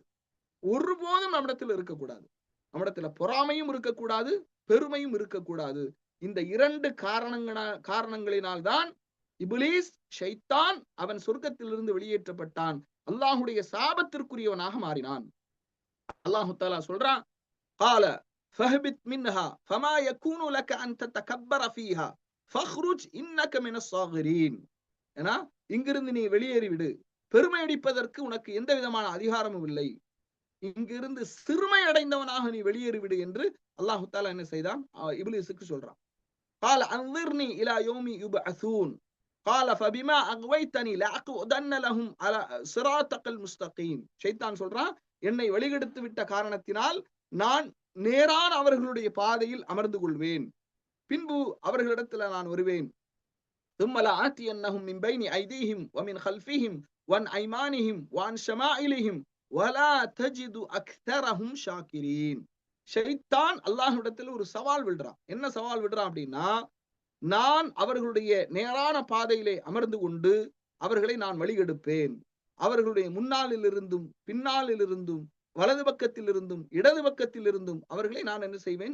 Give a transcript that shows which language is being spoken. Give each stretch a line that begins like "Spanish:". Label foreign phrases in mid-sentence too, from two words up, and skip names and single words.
Tamil: ஒருபோதும் நம்மிடத்தில் இருக்கக்கூடாது. நம்மிடத்துல பொறாமையும் இருக்கக்கூடாது, பெருமையும் இருக்கக்கூடாது. இந்த 2 காரணங்களினால் தான் இப்லீஸ், ஷைத்தான், அவன் சொர்க்கத்திலிருந்து வெளியேற்றப்பட்டான், அல்லாஹுடைய சாபத்திற்குரியவனாக மாறினான்.
Arabic: الله تعالى
Tamil: சொல்றான்,
Arabic: قال فاهبط منها فما يكون لك ان تتكبر فيها فاخرج انك من الصاغرين.
Tamil: ஏனா இங்கிருந்து நீ வெளியேறி விடு, பெருமை அடிப்பதற்கு உனக்கு எந்த விதமான அதிகாரமும் இல்லை, இங்கிருந்து சிறுமை அடைந்தவனாக நீ வெளியேறி விடு என்று
Arabic: الله تعالى
Tamil: என்ன செய்தான்? இப்லீஸுக்கு சொல்றான்.
Arabic: قال انظرني الى يوم يبعثون قال فبما اغويتني لاقعدن لهم على صراطك المستقيم.
Tamil: ஷைத்தான் சொல்றான், என்னை வழிகெடுத்து விட்ட காரணத்தினால் நான் நேரான அவர்களுடைய பாதையில் அமர்ந்து கொள்வேன், பின்பு அவர்களிடத்துல நான் வருவேன்.
Arabic: ثم لآتينهم من بين أيديهم ومن خلفهم وعن أيمانهم وعن شمائلهم ولا تجد أكثرهم شاكرين.
Tamil: ஷைத்தான் அல்லாஹ்விடத்தில் ஒரு சவால் விடுறான். என்ன சவால் விடுறான் அப்படின்னா, நான் அவர்களுடைய நேரான பாதையிலே அமர்ந்து கொண்டு அவர்களை நான் வழிகெடுப்பேன், அவர்களுடைய முன்னாலில் இருந்தும் பின்னாலில் இருந்தும் வலது பக்கத்தில் இருந்தும் இடது பக்கத்தில் இருந்தும் அவர்களை நான் என்ன செய்வேன்?